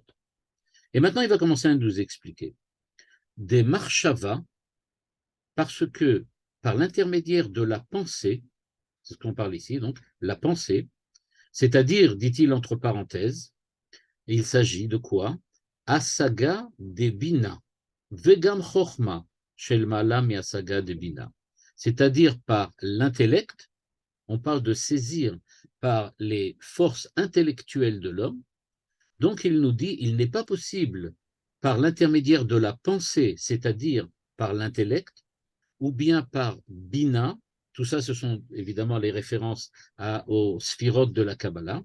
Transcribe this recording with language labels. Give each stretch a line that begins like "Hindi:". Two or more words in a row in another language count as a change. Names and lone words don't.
French: Et maintenant, il va commencer à nous expliquer des marshava, parce que par l'intermédiaire de la pensée, c'est ce qu'on parle ici, donc la pensée, c'est-à-dire, dit-il entre parenthèses, il s'agit de quoi?
Hebrew: השגה דבינה וגם חכמה שלמעלה מהשגה דבינה.
French: C'est-à-dire par l'intellect, on parle de saisir par les forces intellectuelles de l'homme. Donc il nous dit, il n'est pas possible par l'intermédiaire de la pensée, c'est-à-dire par l'intellect, ou bien par bina, tout ça ce sont évidemment les références aux sphirotes de la Kabbalah.